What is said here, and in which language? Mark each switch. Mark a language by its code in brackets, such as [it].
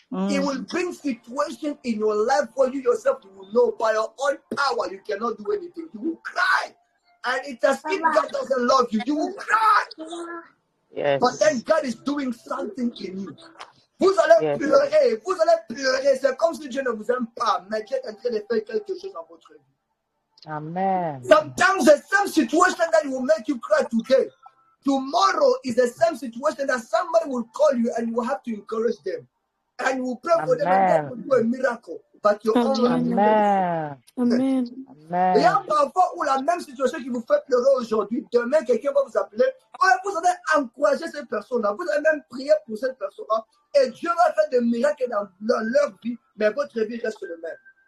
[en] It will bring situation in your life for you yourself. You will know by your own power you cannot do anything. You will cry. And it's as if God doesn't love you. You will cry. Yes. But then God is doing something in you. [fr] Vous allez pleurer. Vous allez pleurer. C'est comme si Dieu ne vous aime pas. Mais Dieu est en train de faire quelque chose dans votre vie. [en] Amen. Sometimes the same situation that will make you cry today, tomorrow is the same situation that somebody will call you and you will have to encourage them. And you will pray for them and God will do a miracle. But you're already Amen. [fr] Il y a parfois où la même situation qui vous fait pleurer aujourd'hui, demain quelqu'un va vous appeler. Vous allez encourager cette personne-là. Vous allez même prier pour cette personne-là. Et Dieu va faire des miracles dans leur vie, mais votre vie reste le même.